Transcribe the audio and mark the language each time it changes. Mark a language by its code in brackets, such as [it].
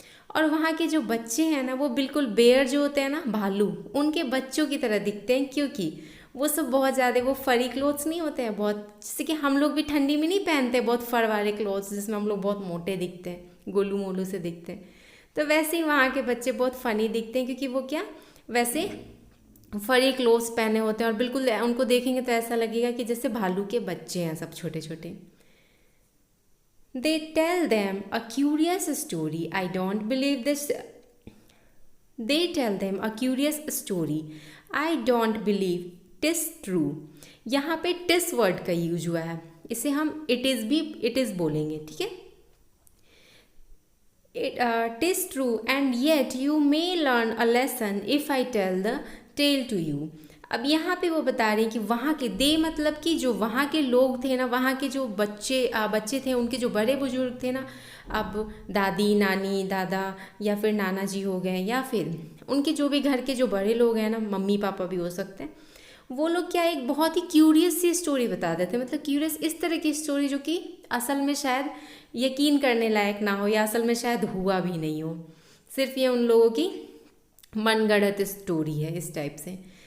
[hi] और वहाँ के जो बच्चे हैं ना, वो बिल्कुल बेयर जो होते हैं ना, भालू, उनके बच्चों की तरह दिखते हैं, क्योंकि वो सब बहुत ज़्यादा, वो फरी क्लोथ्स नहीं होते हैं बहुत, जैसे कि हम लोग भी ठंडी में नहीं पहनते बहुत फर वाले क्लोथ्स जिसमें हम लोग बहुत मोटे दिखते हैं, गोलू मोलू से दिखते हैं। तो वैसे ही वहाँ के बच्चे बहुत फ़नी दिखते हैं, क्योंकि वो क्या, वैसे फरी क्लोथ्स पहने होते हैं और बिल्कुल उनको देखेंगे तो ऐसा लगेगा कि जैसे भालू के बच्चे हैं, सब छोटे छोटे। [en] They tell them a curious story. I don't believe this. They tell them a curious story. I don't believe tis true. [hi] यहाँ पे tis वर्ड का यूज हुआ है, इसे हम [en] it is [hi] बोलेंगे, ठीक है। [en] Tis true and yet you may learn a lesson if I tell the tale to you। [hi] अब यहाँ पे वो बता रहे हैं कि वहाँ के, दे मतलब कि जो वहाँ के लोग थे ना, वहाँ के जो बच्चे थे, उनके जो बड़े बुजुर्ग थे ना, अब दादी, नानी, दादा या फिर नाना जी हो गए, या फिर उनके जो भी घर के जो बड़े लोग हैं ना, मम्मी पापा भी हो सकते हैं, वो लोग क्या, एक बहुत ही क्यूरियस सी स्टोरी बता देते हैं। मतलब क्यूरियस इस तरह की स्टोरी जो कि असल में शायद यकीन करने लायक ना हो, या असल में शायद हुआ भी नहीं हो, सिर्फ ये उन लोगों की मनगढ़ंत स्टोरी है, इस टाइप से।